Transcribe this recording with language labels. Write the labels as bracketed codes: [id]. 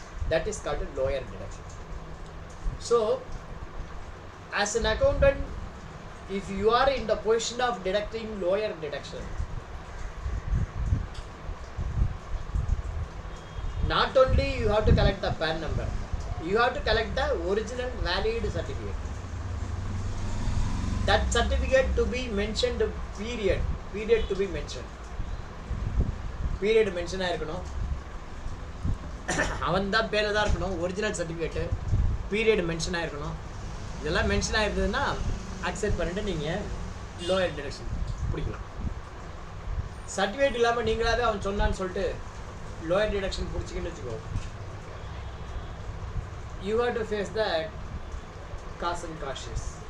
[en] That is called a lower deduction. So, as an accountant, if you are in the position of deducting lower deduction, not only you have to collect the PAN number, you have to collect the original valid certificate. That certificate to be mentioned, period to be mentioned. [ta] Period mention ஆயிருக்கணும். அவன் தான் பேரில் தான் இருக்கணும். Original certificate period mention ஆயிருக்கணும். இதெல்லாம் mention ஆயிருந்ததுன்னா accept பண்ணிட்டு நீங்கள் லோயர் டிடக்ஷன் பிடிக்கலாம். சர்டிஃபிகேட் இல்லாமல் நீங்களாவே அவன் சொன்னான்னு சொல்லிட்டு lower deduction பிடிச்சிக்கின்னு வச்சுக்கோ, [en] you have to face that cost and cautious.